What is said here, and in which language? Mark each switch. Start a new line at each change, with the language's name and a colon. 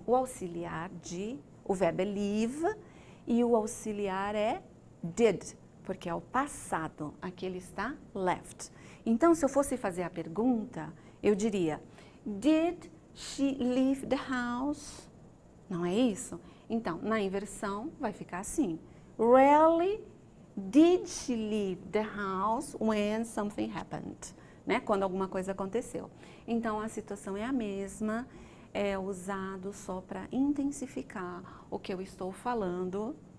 Portuguese: O auxiliar o verbo é leave e o auxiliar é did, porque é o passado. Aqui ele está left. Então, se eu fosse fazer a pergunta, eu diria,
English: did she leave the house?
Portuguese: Não é isso? Então, na inversão, vai ficar assim.
English: Rarely did she leave the house when something happened? Né?
Portuguese: Quando alguma coisa aconteceu. Então, a situação é a mesma, é usado só para intensificar o que eu estou falando